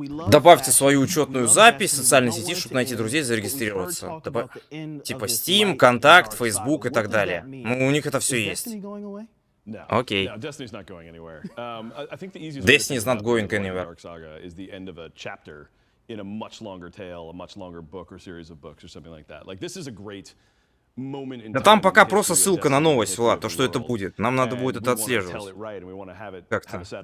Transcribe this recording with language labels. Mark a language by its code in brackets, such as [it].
[ru] Добавьте свою учетную запись в социальной сети, чтобы найти друзей и зарегистрироваться. Типа Steam, Контакт, Facebook и так далее. Ну, у них это все есть. Окей. [en] Destiny's not going anywhere. I think the easiest Destiny is not going anywhere. Saga is the end of a chapter in a much longer tale, a much longer book or series of books or something like that. Like this is a great moment in time. [ru] Да там пока просто ссылка на новость, Влад, то, что это будет. Нам надо будет это отслеживать. Как-то.